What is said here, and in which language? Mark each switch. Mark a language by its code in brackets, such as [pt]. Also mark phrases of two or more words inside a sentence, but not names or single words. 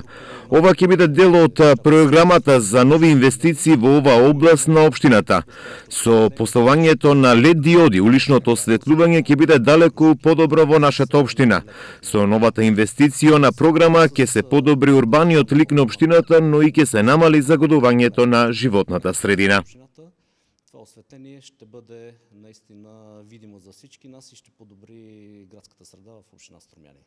[mk] Ова ќе биде дел од програмата за нови инвестиции во оваа област на општината. Со поставувањето на LED диоди, уличното осветлување ќе биде далеку подобро во нашата општина. Со новата инвестициона програма ќе се подобри урбаниот лик на општината, но и ќе се намали загадувањето на животната средина. [bg] Това осветление ще бъде наистина видимо за всички нас и ще подобри градската среда в община Струмяни.